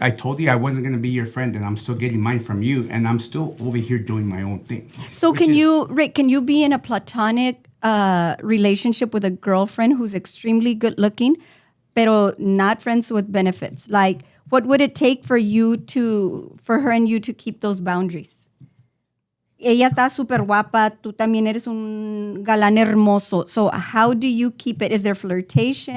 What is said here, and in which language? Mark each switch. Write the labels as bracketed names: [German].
[English] I told you I wasn't gonna be your friend, and I'm still getting mine from you, and I'm still over here doing my own thing. So which can is- Rick, can you be in a platonic relationship with a girlfriend who's extremely good looking, pero not friends with benefits? Like, what would it take for her and you to keep those boundaries? [Spanish] Ella está súper guapa, tú también eres un galán hermoso. [English] So how do you keep it? Is there flirtation?